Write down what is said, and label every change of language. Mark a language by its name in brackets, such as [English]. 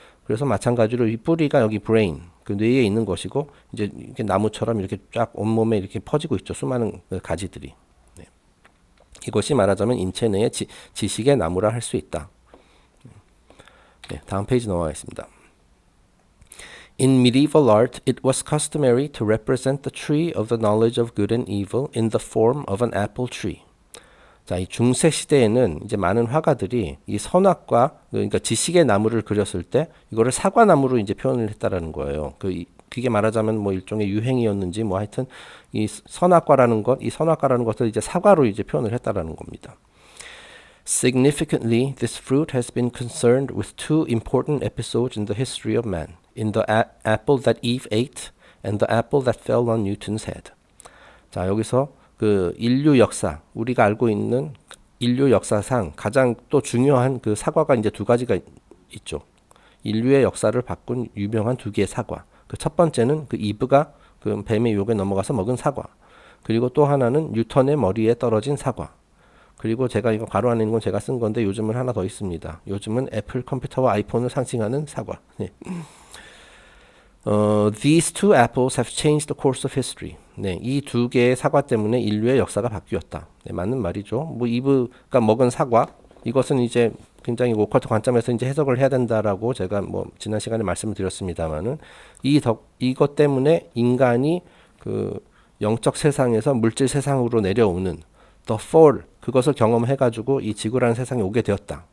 [Korean] 그래서 마찬가지로 이 뿌리가 여기 brain, 그 뇌에 있는 것이고, 이제 이렇게 나무처럼 이렇게 쫙 온몸에 이렇게 퍼지고 있죠. 수많은 그 가지들이. 네. 이것이 말하자면 인체 내의 지식의 나무라 할 수 있다. 네, 다음 페이지 넘어가겠습니다. [English] In medieval art, it was customary to represent the tree of the knowledge of good and evil in the form of an apple tree. [Korean] 자, 이 중세 시대에는 이제 많은 화가들이 이 선악과, 그러니까 지식의 나무를 그렸을 때 이거를 사과나무로 이제 표현을 했다라는 거예요. 그게 말하자면 뭐 일종의 유행이었는지 뭐 하여튼 이 선악과라는 것을 이제 사과로 이제 표현을 했다라는 겁니다. [English] Significantly, this fruit has been concerned with two important episodes in the history of man. In the apple that Eve ate and the apple that fell on Newton's head. [Korean] 자, 여기서 그 인류 역사, 우리가 알고 있는 인류 역사상 가장 또 중요한 그 사과가 이제 두 가지가 있죠. 인류의 역사를 바꾼 유명한 두 개의 사과. 그 첫 번째는 그 이브가 그 뱀의 유혹에 넘어가서 먹은 사과. 그리고 또 하나는 뉴턴의 머리에 떨어진 사과. 그리고 제가 이거 괄호 안에 있는 건 제가 쓴 건데 요즘은 하나 더 있습니다. 요즘은 애플 컴퓨터와 아이폰을 상징하는 사과. 네. [English] These two apples have changed the course of history. [Korean] 네, 이 두 개의 사과 때문에 인류의 역사가 바뀌었다. 네, 맞는 말이죠. 뭐 이브가 먹은 사과, 이것은 이제 굉장히 오컬트 관점에서 이제 해석을 해야 된다라고 제가 뭐 지난 시간에 말씀을 드렸습니다만은 이것 때문에 인간이 그 영적 세상에서 물질 세상으로 내려오는 the fall, 그것을 경험해가지고 이 지구라는 세상에 오게 되었다.